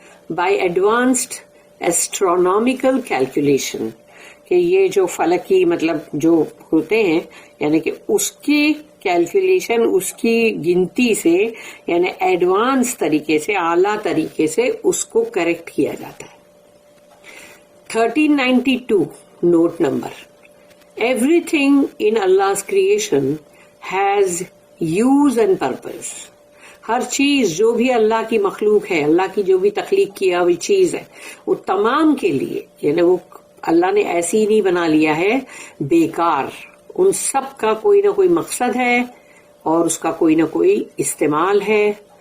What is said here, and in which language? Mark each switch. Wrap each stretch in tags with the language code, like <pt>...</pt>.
<en>by advanced astronomical calculation,</en> <ur>کہ یہ جو فلکی مطلب جو ہوتے ہیں یعنی کہ اس کی کیلکولیشن، اس کی گنتی سے یعنی ایڈوانس طریقے سے، اعلیٰ طریقے سے اس کو کریکٹ کیا جاتا ہے. 1392 note number.</ur> <en>Everything in Allah's creation has use and purpose.</en> <ur>ہر چیز جو بھی اللہ کی مخلوق ہے, اللہ کی جو بھی تخلیق کیا ہوئی چیز ہے, وہ تمام کے لیے, یعنی وہ اللہ نے ایسی نہیں بنا لیا ہے بیکار. ان سب کا کوئی نہ کوئی مقصد ہے اور اس کا کوئی نہ کوئی استعمال ہے.</ur>